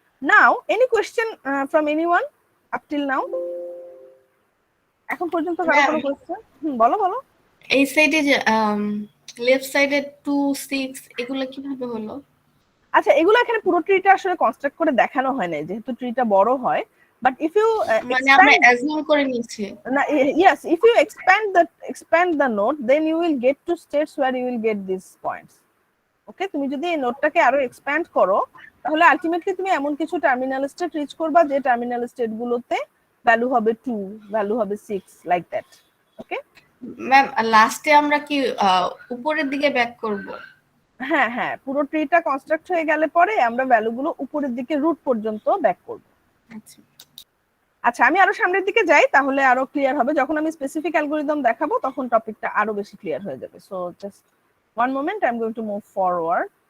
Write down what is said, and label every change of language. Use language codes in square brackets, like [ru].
[en] Now any question from anyone up till now? [bn] এখন পর্যন্ত কারো কোনো কোয়েশ্চেন? বলো বলো। এই সাইডে যে লেফট সাইডে 2 6 এগুলো কিভাবে হলো? আচ্ছা, এগুলো এখানে পুরো ট্রিটা আসলে কনস্ট্রাক্ট করে দেখানো হয় না, যেহেতু ট্রিটা বড় হয়। [en] but if you [bn] মানে আমরা অ্যাজিউম করে নিয়েছি। [en] না, yes, if you expand the node, then you will get to states where you will get these points. [bn] ওকে, তুমি যদি এই নোডটাকে আরো এক্সপ্যান্ড করো তাহলে আলটিমেটলি তুমি এমন কিছু টার্মিনাল স্টেট রিচ করবা যে টার্মিনাল স্টেট গুলোতে ভ্যালু হবে 2, ভ্যালু হবে 6, [en] Like that. Okay [bn] ম্যাম, লাস্টে আমরা কি উপরের দিকে ব্যাক করব? হ্যাঁ হ্যাঁ, পুরো ট্রিটা কনস্ট্রাক্ট হয়ে গেলে পরে আমরা ভ্যালুগুলো উপরের দিকে রুট পর্যন্ত ব্যাক করব। আচ্ছা আচ্ছা, আমি আরো সামনের দিকে যাই তাহলে আরো ক্লিয়ার হবে। যখন আমি স্পেসিফিক অ্যালগরিদম দেখাবো তখন টপিকটা আরো বেশি ক্লিয়ার হয়ে যাবে। [en] So just one moment, I'm going to move forward.